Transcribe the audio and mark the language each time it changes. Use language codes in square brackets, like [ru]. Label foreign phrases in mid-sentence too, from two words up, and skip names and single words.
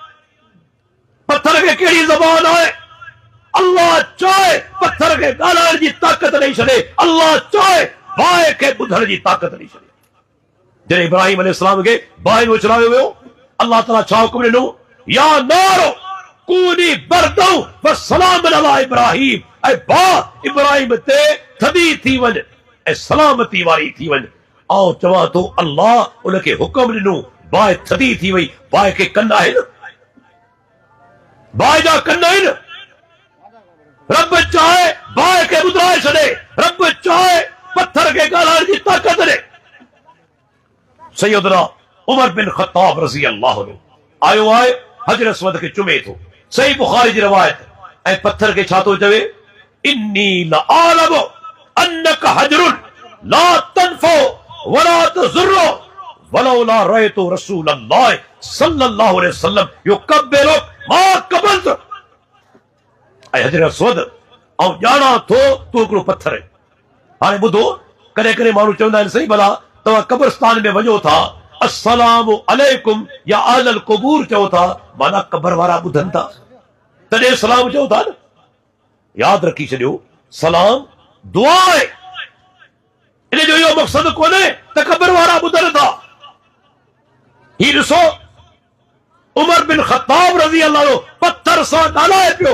[sd] पत्थर खे कहिड़ी ज़बान आहे? अल्लाह चाहे पत्थर खे ॻाल्हाइण जी ताक़त ॾेई छॾे, अल्लाह चाहे बाहि खे ॿुधण जी ताक़त ॾेई छॾे। जॾहिं इब्राहिम अलैहिस्सलाम खे बाहि में उछलायो वियो, अल्लाह ताला छा हुकुम ॾिनो, [ar] يا نار كوني بردا وسلاما على إبراهيم, [sd] ऐं बाहि इब्राहिम ते थधी थी वञ ऐं सलामती वारी थी वञ। ऐं चवां थो अल्लाह उनखे हुकुम ॾिनो, बाहि थधी थी वई। बाहि खे कन आहिनि, बाहि जा कन आहिनि। रब चाहे बाहि खे ॿुधाए छॾे, रब चाहे पत्थर खे ॻाल्हाइण जी ताक़त ॾे। सैयदना उमर बिन ख़त्ताब [ar] رضي الله عنه [sd] आयो आहे, हजर अस्वद खे चुमे थो, सही बुखारी जी रवायत। ऐं पत्थर खे छा थो चवे, [ar] إني لأعلم أنك حجر لا تنفع ولا تضر ولولا رأيت رسول الله صلى الله عليه وسلم يكبر ما قبلت. [sd] ऐं हजर अस्वद ऐं ॼाणा थो तूं हिकिड़ो पत्थर आहे। हाणे ॿुधो, कॾहिं कॾहिं माण्हू चवंदा आहिनि, सही भला तव्हां कब्रस्तान में वञो था, [ar] السلام عليكم يا أهل القبور [sd] चओ था, माना क़बर वारा ॿुधनि था तॾहिं सलाम चओ था न। यादि रखी छॾियो, सलाम दुआ आहे, इन जो इहो मक़सदु कोन्हे त क़बर वारा ॿुधनि था। ही ॾिसो, उमर बिन ख़त्ताब [ar] رضي الله عنه [sd] पत्थर सां ॻाल्हाए पियो।